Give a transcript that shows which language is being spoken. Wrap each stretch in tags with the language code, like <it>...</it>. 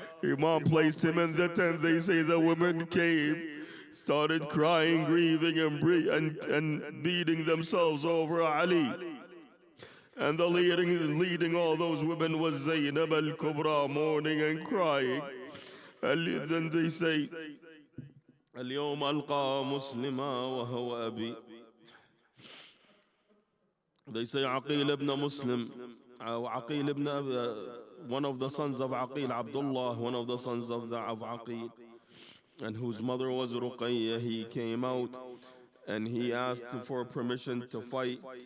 <en>Imam placed him in the tent. They say the women came, started crying, grieving, and beating themselves over Ali. And the leading all those women was Zainab al-Kubra, mourning and crying.</en> <ar>And then they say, اليوم ألقى مسلما وهو أبي.</ar> <en>They say Aqil ibn Muslim, Aqil ibn one of the sons of Aqil, Abdullah, one of the sons of Aqil, and whose mother was Ruqayya. He came out and he asked for permission to fight.</en>